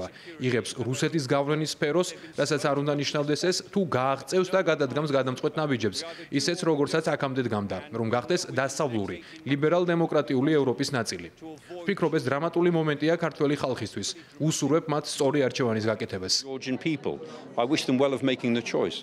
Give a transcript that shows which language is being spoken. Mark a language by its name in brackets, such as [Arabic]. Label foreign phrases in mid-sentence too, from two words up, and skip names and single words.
[Georgian] იღებს რუსეთის გავლენის სფეროს, რასაც არ უნდა ნიშნავდეს ეს, თუ გააღწევს და გადადგამს გადამწყვეტ ნაბიჯებს, ისეც როგორცაც აქამდე დგამდა, რომ გახდეს დასავლური, ლიბერალ-დემოკრატიული ევროპის ნაწილი. ვფიქრობ, ეს დრამატული მომენტია ქართველი ხალხისთვის. უსურვებ მათ სწორი არჩევანის გაკეთებას. [English] I wish them well of making the choice.